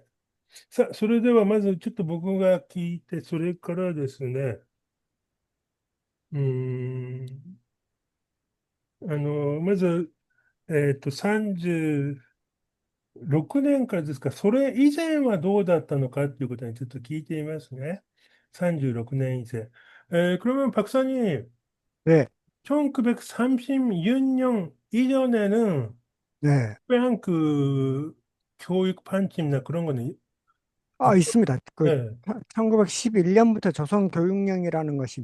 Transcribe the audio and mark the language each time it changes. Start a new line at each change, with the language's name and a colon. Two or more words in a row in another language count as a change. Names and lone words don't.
Japanese: さあ、それではまずちょっと僕が聞いて、それからですね、うーん、 まず、36年からですか、それ以前はどうだったのかということにちょっと聞いていますね。36年以前.
Korean: 그러면 박사님, 네, 1936년 이전에는 네. 특별한 그 교육 판침이나 그런 거는 아, 없, 있습니다. 그 네, 1911년부터 조선교육령이라는 것이